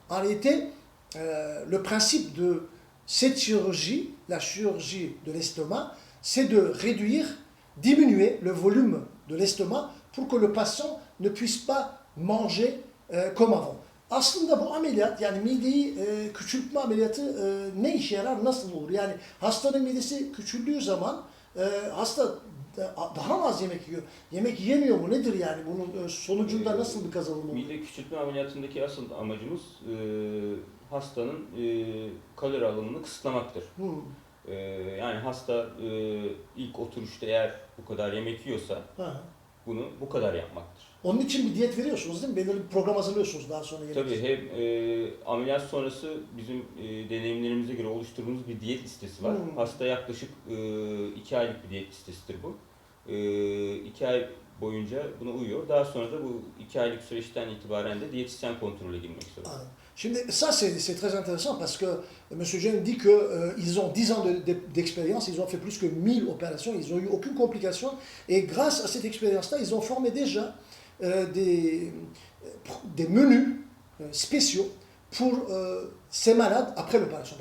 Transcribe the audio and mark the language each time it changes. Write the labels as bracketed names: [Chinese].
[French] En réalité, le principe de cette chirurgie, la chirurgie de l'estomac, c'est de réduire, diminuer le volume de l'estomac pour que le patient ne puisse pas manger comme avant. [Turkish] Aslında bu ameliyat, yani mideyi küçültme ameliyatı ne işe yarar, nasıl olur? Yani hastanın midesi küçüldüğü zaman hasta daha az yemek yiyor. Yemek yiyemiyor mu? Nedir yani? Bunun sonucunda nasıl bir kazanım olur? Mide küçültme ameliyatındaki asıl amacımız hastanın kalori alımını kısıtlamaktır. Yani hasta ilk oturuşta eğer bu kadar yemek yiyorsa bunu bu kadar yapmaktır. Onun için bir diyet veriyorsunuz değil mi? Belirli bir program hazırlıyorsunuz daha sonra. Tabii hem ameliyat sonrası bizim deneyimlerimize göre oluşturduğumuz bir diyet listesi var. Hasta yaklaşık 2 aylık bir diyet listesidir bu. 2 ay boyunca buna uyuyor. Daha sonra da bu 2 aylık süreçten itibaren de diyetisyen kontrole girmek zorunda. [French] Şimdi ça c'est très intéressant parce que M. Cem dit qu'ils ont 10 ans d'expérience, ils ont fait plus que 1000 opérations, ils n'ont eu aucune complication et grâce à cette expérience-là, ils ont formé déjà des menus spéciaux pour ces malades après l'opération.